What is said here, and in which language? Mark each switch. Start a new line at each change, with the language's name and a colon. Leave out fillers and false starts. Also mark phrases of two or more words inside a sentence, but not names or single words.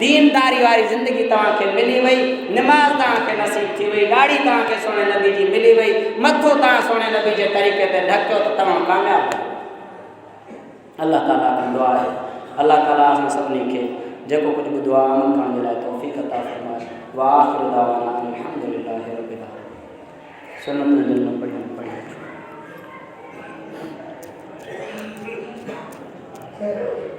Sindhi: दीनदारी वारी ज़िंदगी तव्हांखे मिली वई, निमाज़ तव्हांखे नसीब थी वई, ॾाढ़ी तव्हांखे सोने नबी जी मिली वई, मथो तव्हां सोने नबी जे तरीक़े ते ढकियो त तव्हां कामयाबु आहियो। अल्लाह ताला खां दुआ आहे, अल्लाह ताला असां सभिनी खे जेको कुझु ॿुधो आहे अमल करण जे लाइ तौफ़ीक़ अता फ़रमाए।
Arabic: وآخر دعوانا الحمد لله رب العالمين.
Sindhi: सुन्नत पढ़ी